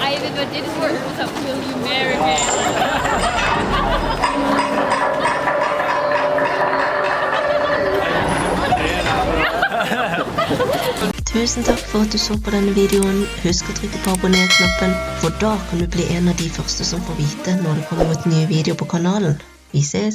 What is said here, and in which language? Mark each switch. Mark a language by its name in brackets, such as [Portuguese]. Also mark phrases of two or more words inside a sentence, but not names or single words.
[English] but didn't work, so will you marry me? [Norwegian] Tusen takk for at du så på denne videoen. Husk å trykke på abonner-knappen, for da kan du bli en av de første som får vite når det kommer ut nye videoer på kanalen.